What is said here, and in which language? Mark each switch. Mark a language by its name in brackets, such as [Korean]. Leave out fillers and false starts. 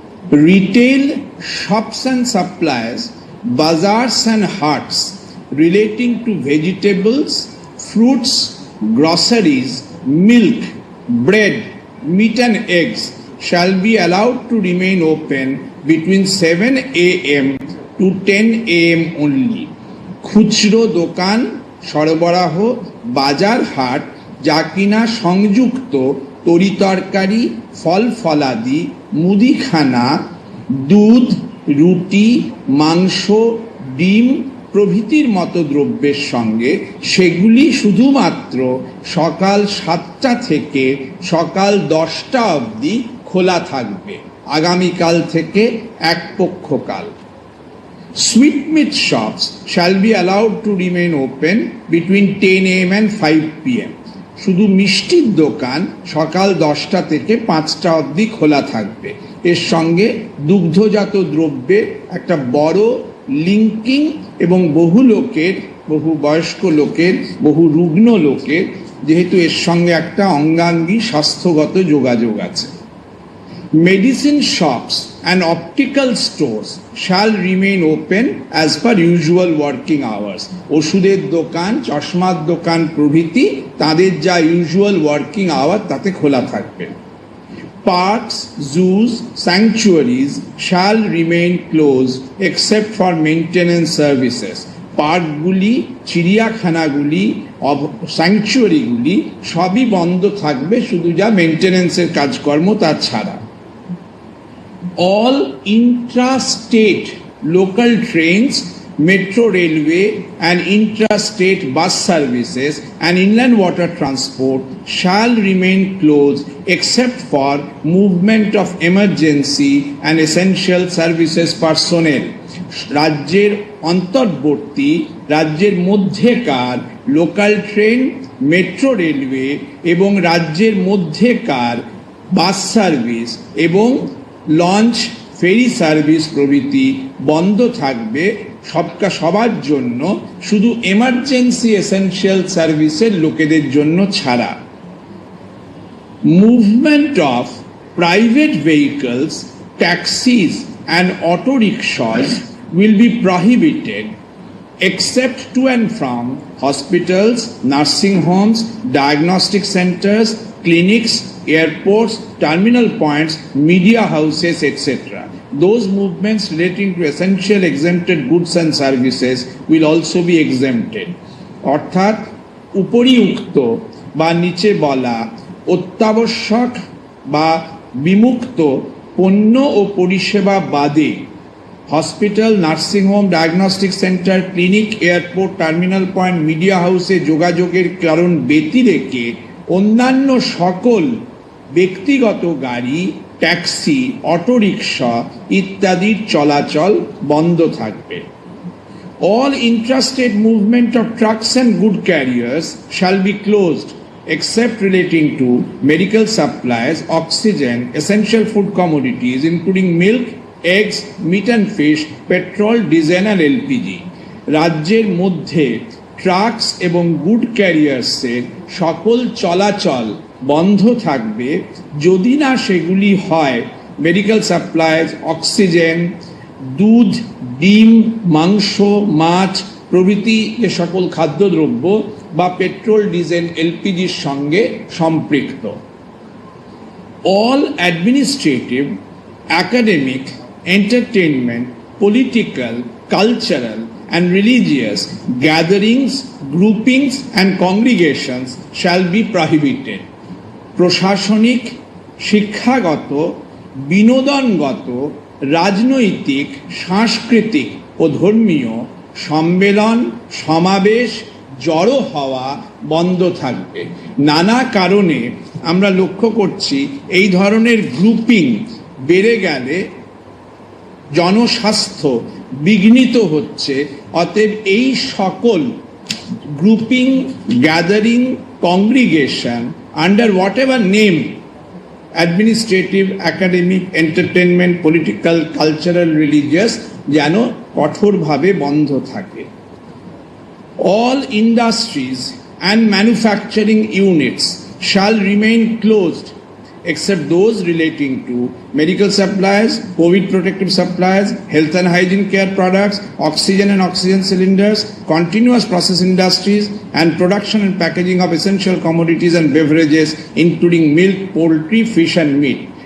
[English] Retail shops and suppliers, bazaars and haats relating to vegetables, fruits, groceries, milk, bread, meat and eggs shall be allowed to remain open between 7 a.m. to 10 a.m. only. [Bangla] খুচরো দোকান, সরবরাহ, বাজার হাট যা কিনা সংযুক্ত তরিতরকারি, ফল ফলাদি, মুদিখানা, দুধ, রুটি, মাংস, ডিম প্রভৃতির মতো দ্রব্যের সঙ্গে, সেগুলি শুধুমাত্র সকাল 7টা থেকে সকাল 10টা অবধি খোলা থাকবে আগামীকাল থেকে এক পক্ষকাল। [English] Sweetmeat shops shall be allowed to remain open between 10 a.m. and 5 p.m. [Bangla] শুধু মিষ্টির দোকান সকাল 10টা থেকে 5টা অবধি খোলা থাকবে। এর সঙ্গে দুগ্ধজাত দ্রব্যের একটা বড় লিঙ্কিং এবং বহু লোকের, বহু বয়স্ক লোকের, বহু রুগ্ন লোকের যেহেতু এর সঙ্গে একটা অঙ্গাঙ্গী স্বাস্থ্যগত যোগাযোগ আছে। [English] Medicine shops and optical stores shall remain open as per usual working hours. [Bangla] ওষুধের দোকান, চশমার দোকান প্রভৃতি তাদের যা [English] usual working hour [Bangla] তাতে খোলা থাকবে। [English] Parks, zoos, sanctuaries shall remain closed except for maintenance services. [Bangla] পার্কগুলি, চিড়িয়াখানাগুলি, স্যাংচুয়ারিগুলি সবই বন্ধ থাকবে, শুধু যা মেনটেন্যান্সের কাজকর্ম তা ছাড়া। [English] All intra-state local trains, metro railway and intra-state bus services and inland water transport shall remain closed except for movement of emergency and essential services personnel. [Bangla] রাজ্যের অন্তর্বর্তী, রাজ্যের মধ্যেকার লোকাল ট্রেন, মেট্রো রেলওয়ে এবং রাজ্যের মধ্যেকার বাস সার্ভিস এবং launch, ferry service প্রভৃতি বন্ধ থাকবে সবার জন্য, শুধু এমার্জেন্সি এসেনশিয়াল সার্ভিসের লোকেদের জন্য ছাড়া। [English] Movement of private vehicles, taxis and auto rickshaws will be prohibited except to and from hospitals, nursing homes, diagnostic centers, clinics, airports, terminal points, media houses, etc. Those movements relating to essential exempted goods and services will also be exempted. [Bangla] অর্থাৎ উপরিউক্ত বা নিচে বলা অত্যাবশ্যক বা বিমুক্ত পণ্য ও পরিষেবা বাদে hospital, nursing home, diagnostic centre, clinic, airport, terminal point, media হাউসে যোগাযোগের কারণ ব্যতিরেকে অন্যান্য সকল ব্যক্তিগত গাড়ি, ট্যাক্সি, অটোরিকশা ইত্যাদির চলাচল বন্ধ থাকবে। [English] All intrastate movement of trucks and good carriers shall be closed except relating to medical supplies, oxygen, essential food commodities including milk, eggs, meat and fish, petrol, diesel and LPG. [Bangla] রাজ্যের মধ্যে trucks এবং good ক্যারিয়ার্সের সকল চলাচল বন্ধ থাকবে যদি না সেগুলি হয় মেডিকেল সাপ্লাইজ, অক্সিজেন, দুধ, ডিম, মাংস, মাছ প্রভৃতি যে সকল খাদ্যদ্রব্য বা পেট্রোল, ডিজেল, এলপিজির সঙ্গে সম্পৃক্ত। [English] All administrative, academic, entertainment, political, cultural and religious gatherings, groupings and congregations shall be prohibited. [Bangla] প্রশাসনিক, শিক্ষাগত, বিনোদনগত, রাজনৈতিক, সাংস্কৃতিক ও ধর্মীয় সম্মেলন, সমাবেশ, জড়ো হওয়া বন্ধ থাকবে। নানা কারণে আমরা লক্ষ্য করছি এই ধরনের গ্রুপিং বেড়ে গেলে জনস্বাস্থ্য বিঘ্নিত হচ্ছে। অতএব এই সকল [English] grouping, gathering, congregation under whatever name, administrative, academic, entertainment, political, cultural, religious [Bangla] যেন কঠোরভাবে বন্ধ থাকে। [English] All industries and manufacturing units shall remain closed except those relating to medical supplies, COVID protective supplies, health and hygiene care products, oxygen and oxygen cylinders, continuous process industries, and production and packaging of essential commodities and beverages, including milk, poultry, fish and meat.